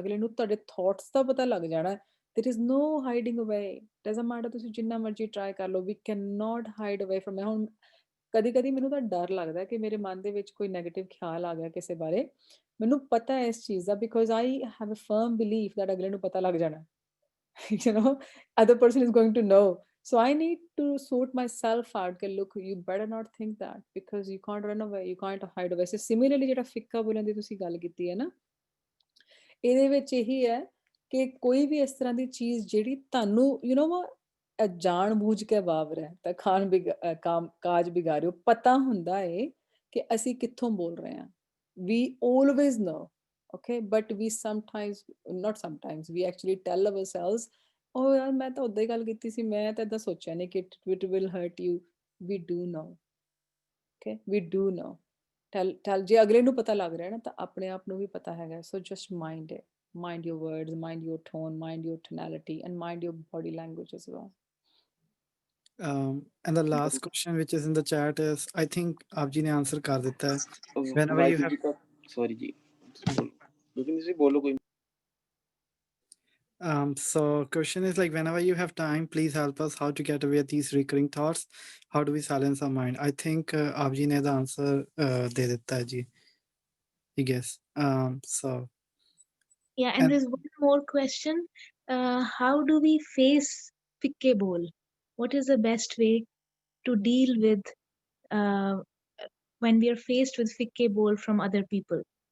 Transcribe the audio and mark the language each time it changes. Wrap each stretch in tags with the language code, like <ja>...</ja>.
<pa>ਅਗਲੇ ਨੂੰ ਤੁਹਾਡੇ ਥਾਟਸ ਦਾ ਪਤਾ ਲੱਗ ਜਾਣਾ,</pa> <en>there is no hiding away, doesn't matter</en> <pa>ਤੁਸੀਂ ਜਿੰਨਾ ਮਰਜ਼ੀ ਟਰਾਈ ਕਰ ਲਓ,</pa> <en>we cannot hide away from it।</en> <pa>ਹੁਣ ਕਦੀ ਕਦੀ ਮੈਨੂੰ ਤਾਂ ਡਰ ਲੱਗਦਾ ਕਿ ਮੇਰੇ ਮਨ ਦੇ ਵਿੱਚ ਕੋਈ ਨੈਗੇਟਿਵ ਖਿਆਲ ਆ ਗਿਆ ਕਿਸੇ ਬਾਰੇ, ਮੈਨੂੰ ਪਤਾ ਹੈ ਇਸ ਚੀਜ਼ ਦਾ,</pa> <en>because I have a firm belief that</en> <pa>ਅਗਲੇ ਨੂੰ ਪਤਾ ਲੱਗ ਜਾਣਾ।</pa> <en>You know, other person is going to know, so I need to sort myself out ਕਿ look, you better not think that, because you can't run away, you can't hide away। So similarly</en> <pa>ਜਿਹੜਾ ਫਿੱਕਾ ਬੋਲਣ ਦੀ ਤੁਸੀਂ ਗੱਲ ਕੀਤੀ ਹੈ ਨਾ, ਇਹਦੇ ਵਿੱਚ ਇਹੀ ਹੈ ਕਿ ਕੋਈ ਵੀ ਇਸ ਤਰ੍ਹਾਂ ਦੀ ਚੀਜ਼ ਜਿਹੜੀ ਤੁਹਾਨੂੰ</pa> <en>you know</en> <pa>ਜਾਣ ਬੂਝ ਕੇ ਵਾਵਰ ਹੈ ਤਾਂ ਕਾਜ ਬਿਗਾੜਿਓ, ਪਤਾ ਹੁੰਦਾ ਹੈ ਕਿ ਅਸੀਂ ਕਿੱਥੋਂ ਬੋਲ ਰਹੇ ਹਾਂ।</pa> <en>we always know, okay, but we sometimes, not sometimes, we actually tell ourselves, oh</en> <pa>ਯਾਰ ਮੈਂ ਤਾਂ ਉਦਾਂ ਹੀ ਗੱਲ ਕੀਤੀ ਸੀ, ਮੈਂ ਤਾਂ ਏਦਾਂ ਸੋਚਿਆ ਨਹੀਂ ਕਿ</pa> <en>it will hurt you। we do know, okay, we do know।</en> <pa>tell ਜੇ ਅਗਲੇ ਨੂੰ ਪਤਾ ਲੱਗ ਰਿਹਾ ਨਾ ਤਾਂ ਆਪਣੇ ਆਪ ਨੂੰ ਵੀ ਪਤਾ ਹੈਗਾ।</pa> <en>so just mind it, mind your words, mind your tone, mind your tonality, and mind your body language as well। And the last question which is in the chat is, I think</en> <pa>ਆਪ ਜੀ ਨੇ answer ਕਰ ਦਿੱਤਾ ਹੈ।</pa> <en>whenever you have</en> <pa>sorry ਜੀ, ਤੁਸੀਂ ਬੋਲੋ ਕੋਈ।</pa> <en>So question is like, whenever you have time, please help us how to get away these recurring thoughts, how do we silence our mind? I think</en> <pa>ਆਪ ਜੀ ਨੇ ਦਾ ਆਨਸਰ ਦੇ ਦਿੱਤਾ ਹੈ ਜੀ,</pa> <en>I guess। So yeah, and there's one more question, how do we face fikke bol? What is the best way to deal with when we are faced with fikke bol from other people?</en>